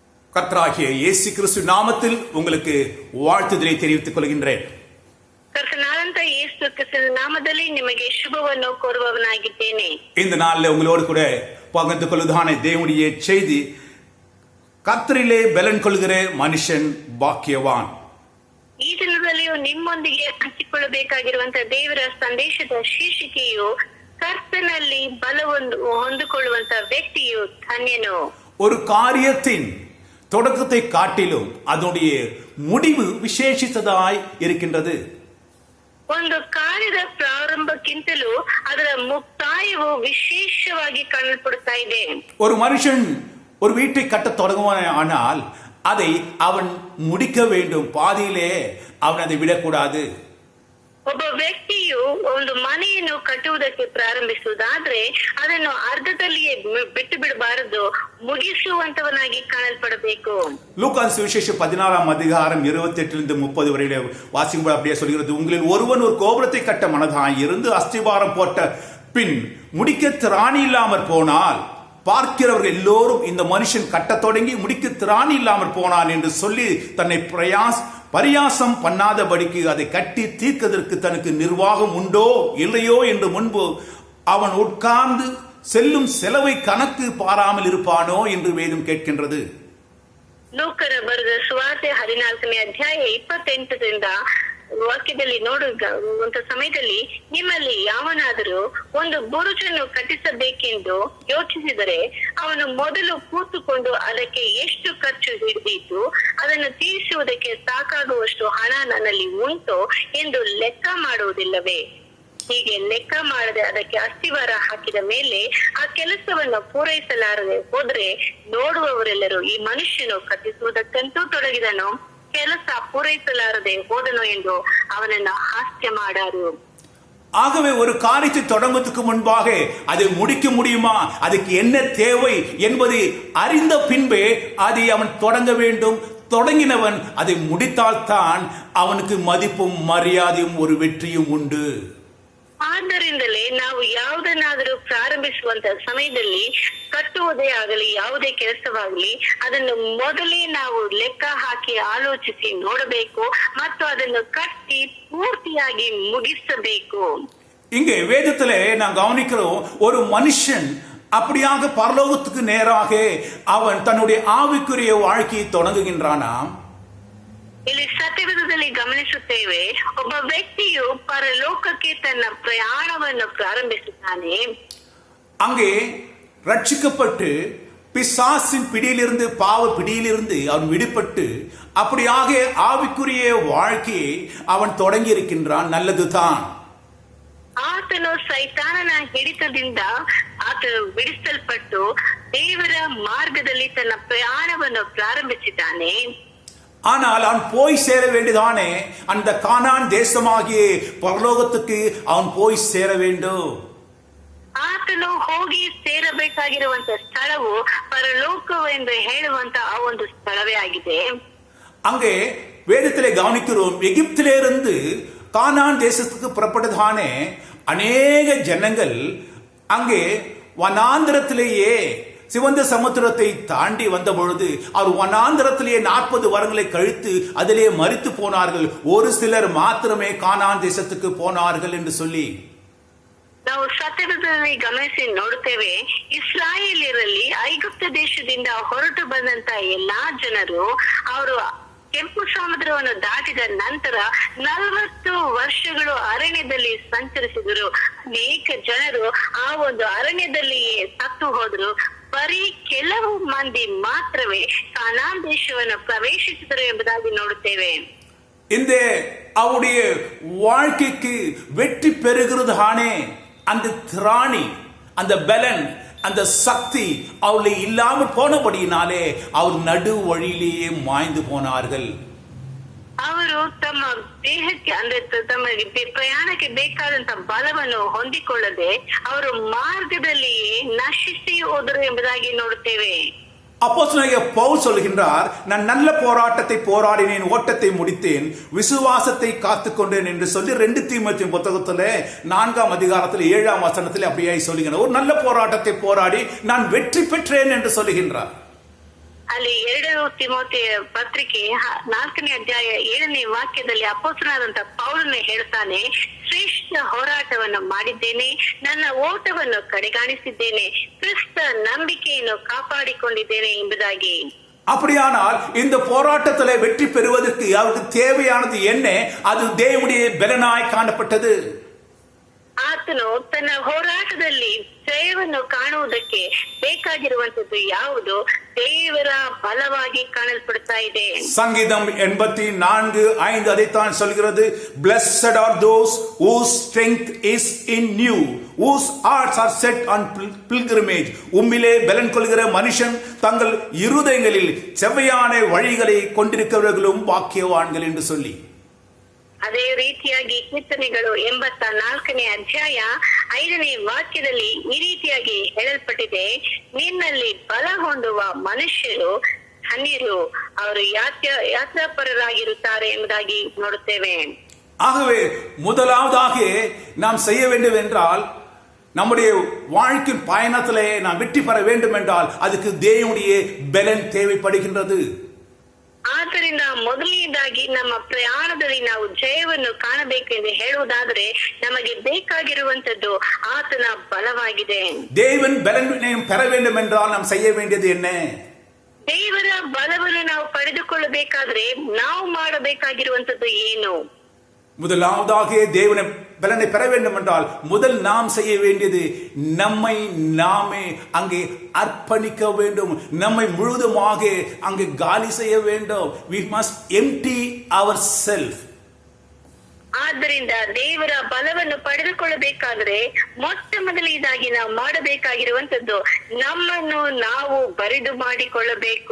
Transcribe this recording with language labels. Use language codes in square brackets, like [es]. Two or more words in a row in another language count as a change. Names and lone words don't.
[ta] கர்த்தராகிய இயேசு கிறிஸ்து நாமத்தில் உங்களுக்கு வாழ்த்துதலை தெரிவித்துக் கொள்கின்றேன். [kn] ಕರ್ತನಾದಂತ ಯೇಸು ಕ್ರಿಸ್ತನ ನಾಮದಲ್ಲಿ ನಿಮಗೆ ಶುಭವನ್ನು ಕೋರುವವನಾಗಿದ್ದೇನೆ. [ta] இந்த நாளில் உங்களோடு கூட பகிர்ந்து கொள்வதான தேவனுடைய செய்தி, கர்த்தரிலே பலன் கொள்கிற மனுஷன் பாக்கியவான். [kn] ಈ ದಿನದಲ್ಲಿಯೂ ನಿಮ್ಮೊಂದಿಗೆ ಹಂಚಿಕೊಳ್ಳಬೇಕಾಗಿರುವಂತಹ ದೇವರ ಸಂದೇಶದ ಶೀರ್ಷಿಕೆಯು ಕರ್ತನಲ್ಲಿ ಬಲವನ್ನು ಹೊಂದಿಕೊಳ್ಳುವಂತಹ ವ್ಯಕ್ತಿಯು ಧನ್ಯನು. [ta] ஒரு காரியத்தின் தொடக்கத்தை காட்டிலும் அதனுடைய முடிவு விசேஷித்ததாய் இருக்கின்றது. [kn] ಒಂದು ಕಾರ್ಯದ ಪ್ರಾರಂಭಕ್ಕಿಂತಲೂ ಅದರ ಮುಕ್ತಾಯವು ವಿಶೇಷವಾಗಿ ಕಾಣಲ್ಪಡುತ್ತಾ ಇದೆ. [ta] ஒரு மனுஷன் ஒரு வீட்டை கட்டத் தொடங்குவானால் அதை அவன் முடிக்க வேண்டும், பாதியிலே அவன் அதை விடக்கூடாது. [kn] ಒಬ್ಬ ವ್ಯಕ್ತಿಯು ಒಂದು ಮನೆಯನ್ನು ಕಟ್ಟುವುದಕ್ಕೆ ಪ್ರಾರಂಭಿಸುವುದಾದ್ರೆ ಅದನ್ನು ಅರ್ಧದಲ್ಲಿಯೇ ಬಿಟ್ಟು ಬಿಡಬಾರದು, ಮುಗಿಸುವಂತವನಾಗಿ ಕಾಣಲ್ಪಡಬೇಕು. [ta] லூக்கான் சுவிசேஷம் 14 அதிகாரம் 28 30 வரையில வாசிக்கும்போது அப்படியே சொல்கிறது, உங்களில் ஒருவன் ஒரு கோபுரத்தை கட்ட மனதாய் இருந்து அஸ்திபாரம் போட்ட பின் முடிக்க திராணி இல்லாமற் போனால் பார்க்கிறவர்கள் எல்லோரும் இந்த மனுஷன் கட்டத் தொடங்கி முடிக்க திராணி இல்லாமற் போனான் என்று சொல்லி தன்னை பரியாசம் பண்ணாதபடிக்கு அதை கட்டி தீர்க்கதற்கு தனக்கு நிர்வாகம் உண்டோ இல்லையோ என்று முன்பு அவன் உட்கார்ந்து செல்லும் செலவை கணக்கு பாராமல் இருப்பானோ என்று வேதம் கேட்கின்றது. [kn] ಲೂಕನ ಬರೆದ ಸುವಾರ್ತೆ 14ನೇ ಅಧ್ಯಾಯ 28ರಿಂದ ವಾಕ್ಯದಲ್ಲಿ ನೋಡುವಂತ ಸಮಯದಲ್ಲಿ, ನಿಮ್ಮಲ್ಲಿ ಯಾವನಾದರೂ ಒಂದು ಬುರುಜನ್ನು ಕಟ್ಟಿಸಬೇಕೆಂದು ಯೋಚಿಸಿದರೆ ಅವನು ಮೊದಲು ಕೂತುಕೊಂಡು ಅದಕ್ಕೆ ಎಷ್ಟು ಖರ್ಚು ಹಿಡಿದಿದ್ದು ಅದನ್ನು ತೀರಿಸುವುದಕ್ಕೆ ಸಾಕಾಗುವಷ್ಟು ಹಣ ನನ್ನಲ್ಲಿ ಉಂಟು ಎಂದು ಲೆಕ್ಕ ಮಾಡುವುದಿಲ್ಲವೇ? ಹೀಗೆ ಲೆಕ್ಕ ಮಾಡದೆ ಅದಕ್ಕೆ ಅಸ್ತಿವಾರ ಹಾಕಿದ ಮೇಲೆ ಆ ಕೆಲಸವನ್ನು ಪೂರೈಸಲಾರದೆ ಹೋದ್ರೆ ನೋಡುವವರೆಲ್ಲರೂ ಈ ಮನುಷ್ಯನು ಕಟ್ಟಿಸುವುದಕ್ಕಂತೂ ತೊಡಗಿದನು, ಕೆಲಸ ಪೂರೈಸಲಾರದೆ ಹೋದನು ಎಂದು ಅವನನ್ನು ಹಾಸ್ಯ ಮಾಡಾರು. [ta] ஆகவே ஒரு காரியத்தை தொடங்குவதற்கு முன்பாக அதை முடிக்க முடியுமா, அதுக்கு என்ன தேவை என்பதை அறிந்த பின்பே அதை அவன் தொடங்க வேண்டும். தொடங்கினவன் அதை முடித்தால்தான் அவனுக்கு மதிப்பும் மரியாதையும் ஒரு வெற்றியும் உண்டு. [kn] ಆದ್ದರಿಂದಲೇ ನಾವು ಯಾವುದನ್ನಾದರೂ ಪ್ರಾರಂಭಿಸುವಂತ ಸಮಯದಲ್ಲಿ, ಕಟ್ಟುವುದೇ ಆಗಲಿ ಯಾವುದೇ ಕೆಲಸವಾಗಲಿ, ಅದನ್ನು ಮೊದಲೇ ನಾವು ಲೆಕ್ಕ ಹಾಕಿ ಆಲೋಚಿಸಿ ನೋಡಬೇಕು ಮತ್ತು ಅದನ್ನು ಕಟ್ಟಿ ಪೂರ್ತಿಯಾಗಿ ಮುಗಿಸಬೇಕು. [ta] இங்கே வேதத்திலே நான் கவனிக்கிறோம், ஒரு மனுஷன் அப்படியாக பரலோகத்துக்கு நேராக அவன் தன்னுடைய ஆவிக்குரிய வாழ்க்கையை தொடங்குகின்றானாம். [kn] ಇಲ್ಲಿ ಸತ್ಯವೇದದಲ್ಲಿ ಗಮನಿಸುತ್ತೇವೆ, ಒಬ್ಬ ವ್ಯಕ್ತಿಯು ಪರಲೋಕಕ್ಕೆ ತನ್ನ ಪ್ರಯಾಣವನ್ನು ಪ್ರಾರಂಭಿಸುತ್ತಾನೆ. [ta] அங்கே ரட்சிக்கப்பட்டு பிசாசின் பிடியிலிருந்து பாவ பிடியிலிருந்து அவன் விடுபட்டு அப்படியாக ஆவிக்குரிய வாழ்க்கையை அவன் தொடங்கி இருக்கின்றான். நல்லதுதான். [kn] ಆತನು ಸೈತಾನನ ಹಿಡಿತದಿಂದ ಆತನು ಬಿಡಿಸಲ್ಪಟ್ಟು ದೇವರ ಮಾರ್ಗದಲ್ಲಿ ತನ್ನ ಪ್ರಯಾಣವನ್ನು ಪ್ರಾರಂಭಿಸಿದ್ದಾನೆ. [ta] ஆனால் அவன் போய் சேர வேண்டியதானே அந்த கானான் தேசமாகிய பரலோகத்துக்கு அவன் போய் சேர வேண்டும். [kn] ಆತನು ಹೋಗಿ ಸೇರಬೇಕಾಗಿರುವಂತ ಸ್ಥಳವು ಪರಲೋಕವೆಂದು ಹೇಳುವಂತ ಆ ಒಂದು ಸ್ಥಳವೇ ಆಗಿದೆ. [ta] அங்கே வேதத்திலே கவனிக்கிறோம், எகிப்திலிருந்து கானான் தேசத்துக்கு புறப்பட்டதானே அநேக ஜனங்கள் அங்கே வனாந்திரத்திலேயே சிவந்த சமுத்திரத்தை தாண்டி வந்த பொழுது அவர் வனாந்திரத்திலேயே 40 வருடங்களை கழித்து அதிலே மரித்து போனார்கள். ஒரு சிலர் மாத்திரமே கானான் தேசத்துக்கு போனார்கள் என்று சொல்லி [kn] ನಾವು ಸತ್ಯದಲ್ಲಿ ಗಮನಿಸಿ ನೋಡುತ್ತೇವೆ, ಇಸ್ರಾಯೇಲ್ಯರಲ್ಲಿ ಐಗುಪ್ತ ದೇಶದಿಂದ ಹೊರಟು ಬಂದಂತ ಎಲ್ಲಾ ಜನರು ಅವರು ಕೆಂಪು ಸಮುದ್ರವನ್ನು ದಾಟಿದ ನಂತರ 40 ವರ್ಷಗಳು ಅರಣ್ಯದಲ್ಲಿ ಸಂಚರಿಸಿದರು. ಅನೇಕ ಜನರು ಆ ಒಂದು ಅರಣ್ಯದಲ್ಲಿಯೇ ಸತ್ತು ಹೋದರು. ಬರೀ ಕೆಲವು ಮಂದಿ ಮಾತ್ರವೇ ಕಾನಾನ್ ದೇಶವನ್ನು ಪ್ರವೇಶಿಸಿದರು ಎಂಬುದಾಗಿ ನೋಡುತ್ತೇವೆ. [ta] இந்த அவருடைய வாழ்க்கைக்கு வெற்றி பெறுகிறதானே அந்த திராணி, அந்த பலன், அந்த சக்தி அவளை இல்லாமல் போனபடியினாலே அவர் நடு வழியிலேயே மாய்ந்து போனார்கள். [kn] ಅವರು ತಮ್ಮ ದೇಹಕ್ಕೆ ಅಂದ್ರೆ ತಮ್ಮ ಪ್ರಯಾಣಕ್ಕೆ ಬೇಕಾದಂತ ಬಲವನ್ನು ಹೊಂದಿಕೊಳ್ಳದೆ ಅವರು ಮಾರ್ಗದಲ್ಲಿಯೇ ನಶಿಸಿ ಹೋದರು ಎಂಬುದಾಗಿ ನೋಡುತ್ತೇವೆ. [ta] அப்போஸ்தலனாகிய பவுல் சொல்கின்றார், நான் நல்ல போராட்டத்தை போராடினேன், ஓட்டத்தை முடித்தேன், விசுவாசத்தை காத்துக்கொண்டேன் என்று சொல்லி 2 தீமோத்தேயு புத்தகத்திலே 4ஆம் அதிகாரத்தில் 7ஆம் வசனத்தில் அப்படியே சொல்லுகிறார். ஒரு நல்ல போராட்டத்தை போராடி நான் வெற்றி பெற்றேன் என்று சொல்லுகின்றார். [kn] ಅಲ್ಲಿ 2 ತಿಮೋಥೆಯ ಪತ್ರಿಕೆ 4ನೇ ಅಧ್ಯಾಯ 7ನೇ ವಾಕ್ಯದಲ್ಲಿ ಅಪೊಸ್ತಲನಾದಂತ ಪೌಲನು ಹೇಳ್ತಾನೆ, ಶ್ರೇಷ್ಠ ಹೋರಾಟವನ್ನು ಮಾಡಿದ್ದೇನೆ, ನನ್ನ ಓಟವನ್ನು ಕಡೆಗಾಣಿಸಿದ್ದೇನೆ, ಕ್ರಿಸ್ತ ನಂಬಿಕೆಯನ್ನು ಕಾಪಾಡಿಕೊಂಡಿದ್ದೇನೆ ಎಂಬುದಾಗಿ. [ta] அப்படியானால் இந்த போராட்டத்திலே வெற்றி பெறுவதற்கு அவருக்கு தேவையானது என்ன? அது தேவனுடைய பலனாய் காணப்பட்டது. [kn] ಆತನು ತನ್ನ ಹೋರಾಟದಲ್ಲಿ ಜಯವನ್ನು ಕಾಣುವುದಕ್ಕೆ ಬೇಕಾಗಿರುವಂತದ್ದು ಯಾವುದು? ದೇವರ ಬಲವಾಗಿ ಕಾಣಲ್ಪಡ್ತಾ ಇದೆ. [ta] சங்கீதம் 84:5 அதைத்தான் சொல்கிறது. [en] Blessed are those whose strength is in you, whose hearts are set on pilgrimage. [ta] உம்மிலே பலன் கொள்கிற மனுஷன் தங்கள் இருதயங்களில் செவ்வையான வழிகளை கொண்டிருக்கிறவர்களும் பாக்கியவான்கள் என்று சொல்லி. [kn] ಅದೇ ರೀತಿಯಾಗಿ ಕೀರ್ತನೆಗಳು 84ನೇ ಅಧ್ಯಾಯ 5ನೇ ವಾಕ್ಯದಲ್ಲಿ ಈ ರೀತಿಯಾಗಿ ಹೇಳಲ್ಪಟ್ಟಿದೆ, ನಿನ್ನಲ್ಲಿ ಬಲ ಹೊಂದುವ ಮನುಷ್ಯರು ಧನ್ಯರು, ಅವರು ಯಾತ್ರಾಪರರಾಗಿರುತ್ತಾರೆ ಎಂಬುದಾಗಿ ನೋಡುತ್ತೇವೆ. [ta] ஆகவே முதலாவதாக நாம் செய்ய வேண்டும் என்றால், நம்முடைய வாழ்க்கை பயணத்திலே நாம் வெற்றி பெற வேண்டும் என்றால் அதுக்கு தேவனுடைய பலன் தேவைப்படுகின்றது. [kn] ಆದ್ದರಿಂದ ಮೊದಲನೇದಾಗಿ ನಮ್ಮ ಪ್ರಯಾಣದಲ್ಲಿ ನಾವು ಜಯವನ್ನು ಕಾಣಬೇಕು ಎಂದು ಹೇಳುವುದಾದರೆ ನಮಗೆ ಬೇಕಾಗಿರುವಂತದ್ದು ಆತನ ಬಲವಾಗಿದೆ. [ta] தேவன் பலனை பெற வேண்டும் என்றால் நாம் செய்ய வேண்டியது என்ன? [kn] ದೇವರ ಬಲವನ್ನು ನಾವು ಪಡೆದುಕೊಳ್ಳಬೇಕಾದ್ರೆ ನಾವು ಮಾಡಬೇಕಾಗಿರುವಂತದ್ದು ಏನು? [ta] முதலாவதாக தேவனை பலனை பெற வேண்டும் என்றால் முதல் நாம் செய்ய வேண்டியது நம்மை நாமே அங்கே அர்ப்பணிக்க வேண்டும். நம்மை முழுதுமாக அங்கே காலி செய்ய வேண்டும். [en] we must empty ourselves. [kn] ಆದ್ದರಿಂದ ದೇವರ ಬಲವನ್ನು ಪಡೆದುಕೊಳ್ಳಬೇಕಾದ್ರೆ ಮೊಟ್ಟ ಮೊದಲನೇದಾಗಿ ನಾವು ಮಾಡಬೇಕಾಗಿರುವಂತದ್ದು ನಮ್ಮನ್ನು ನಾವು ಬರಿದು ಮಾಡಿಕೊಳ್ಳಬೇಕು.